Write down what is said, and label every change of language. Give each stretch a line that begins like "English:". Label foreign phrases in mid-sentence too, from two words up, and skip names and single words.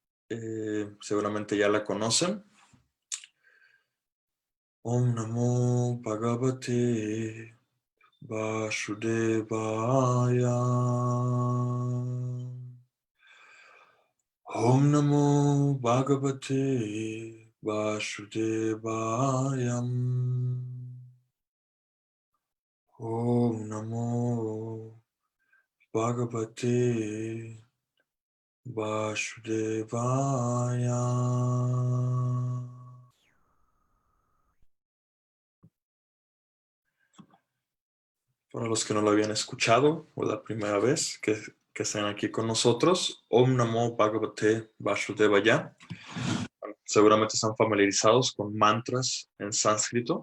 Spanish: seguramente ya la conocen.
Sanskrit: ॐ नमो भगवते वासुदेवाय. ॐ नमो भगवते वासुदेवाय. Om Namo Bhagavate Vasudevaya.
Spanish: Para los que no lo habían escuchado, o la primera vez que están aquí con nosotros,
Sanskrit: ॐ नमो भगवते वासुदेवाय.
Spanish: Seguramente están familiarizados con mantras en sánscrito.